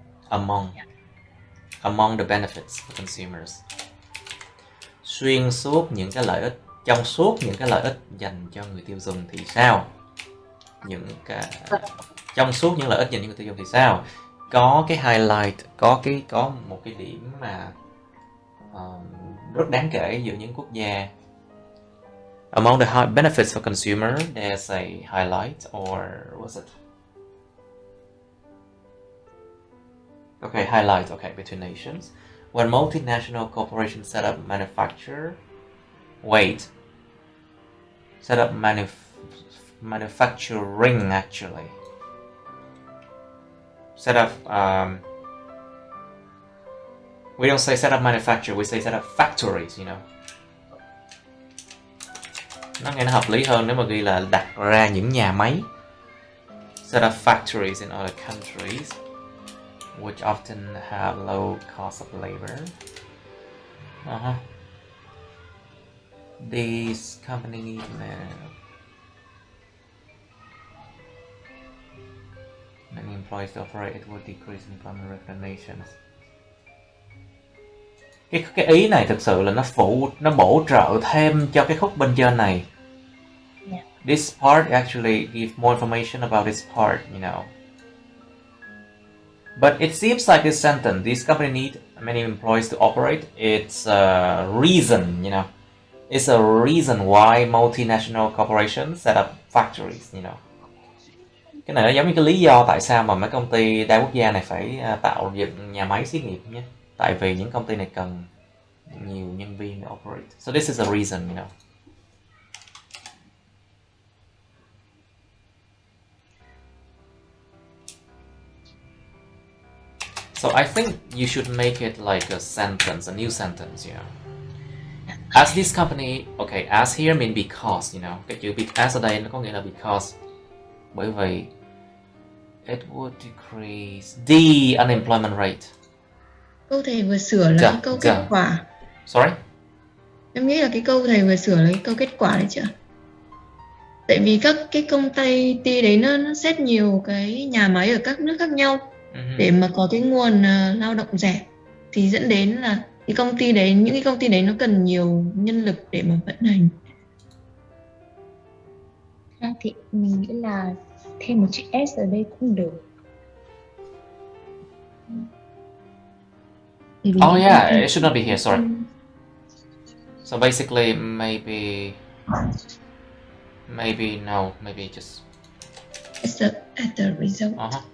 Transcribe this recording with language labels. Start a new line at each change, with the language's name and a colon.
English: Among the benefits for consumers.
Vietnamese: Xuyên suốt những cái lợi ích, trong suốt những cái lợi ích dành cho người tiêu dùng thì sao? Trong suốt những lợi ích dành cho người tiêu dùng thì sao? Có cái highlight, có một cái điểm mà rất đáng kể giữa những quốc gia.
English: Among the benefits for consumer, there's a highlight, or what's it? Okay, highlight, okay, between nations. When multinational corporations set up manufacturing actually. Set up, we don't say set up manufacture, we say set up factories, you know.
Vietnamese: Nó nghe nó hợp lý hơn nếu mà ghi là đặt ra những nhà máy.
English: Set up factories in other countries. which often have low cost of labor. These companies many employees to operate, it would decrease employment recognitions.
Vietnamese: Cái ý này thực sự là nó bổ trợ thêm cho cái khúc bên trên này.
English: Yeah. This part actually gives more information about this part, you know. But it seems like this sentence, this company need many employees to operate. It's a reason, you know. It's a reason why multinational corporations set up factories, you know.
Vietnamese: Cái này nó giống như cái lý do tại sao mà mấy công ty đa quốc gia này phải tạo dựng nhà máy xí nghiệp nhé. Tại vì những công ty này cần nhiều nhân viên để operate.
English: So this is a reason, you know. So I think you should make it like a sentence, a new sentence, you know. As this company, okay, as here mean because, you know.
Vietnamese: Cái chữ as ở đây nó có nghĩa là because. Bởi vì
English: it would decrease the unemployment rate.
Vietnamese: Câu thầy vừa sửa là cái câu kết quả.
English: Sorry?
Vietnamese: Em nghĩ là cái câu thầy vừa sửa là cái câu kết quả đấy chứ. Tại vì các cái công ty đấy nó xét nhiều cái nhà máy ở các nước khác nhau để mà có cái nguồn lao động rẻ, thì dẫn đến là những cái công ty đấy nó cần nhiều nhân lực để mà vận hành. Thì mình nghĩ là thêm một chữ S ở đây cũng được.
English: Oh yeah, it should not be here, sorry. So basically maybe no, maybe just at the result.